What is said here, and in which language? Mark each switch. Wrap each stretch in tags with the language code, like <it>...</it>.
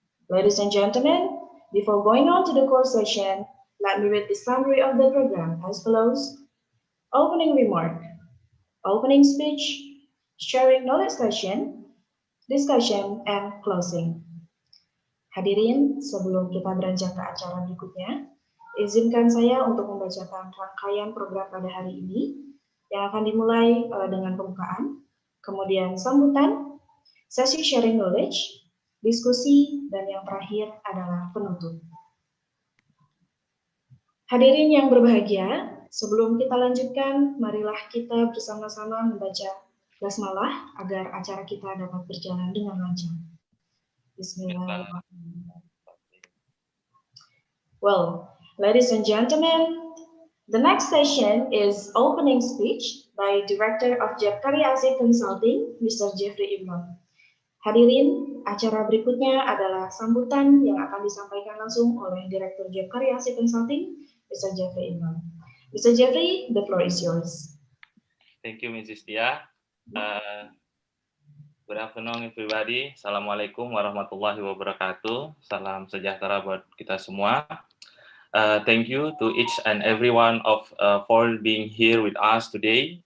<en>Ladies and gentlemen, before going on to the core session, let me read the summary of the program as follows. Opening remark, opening speech, sharing knowledge session, discussion, and closing.</en> <id>Hadirin, sebelum kita beranjak ke acara berikutnya, izinkan saya untuk membacakan rangkaian program pada hari ini yang akan dimulai dengan pembukaan, kemudian sambutan, sesi sharing knowledge, diskusi, dan yang terakhir adalah penutup. Hadirin yang berbahagia, sebelum kita lanjutkan, marilah kita bersama-sama membaca basmalah agar acara kita dapat berjalan dengan lancar.</id> <ar>Bismillahirrahmanirrahim.</ar> <en>Well, ladies and gentlemen, the next session is opening speech by Director of Jefri Consulting, Mr. Jefri Imron.</en> <id>Hadirin, acara berikutnya adalah sambutan yang akan disampaikan langsung oleh Direktur Jefri Consulting, Mr. Jefri Imron. Mr.</id> <en>Jefri, the floor is yours. Thank you, Mrs. Dia. Good afternoon, everybody.</en> <ar>Assalamualaikum warahmatullahi wabarakatuh.</ar> <id>Salam sejahtera buat kita semua.</id> <en>Thank you to each and every one of for being here with us today.</en>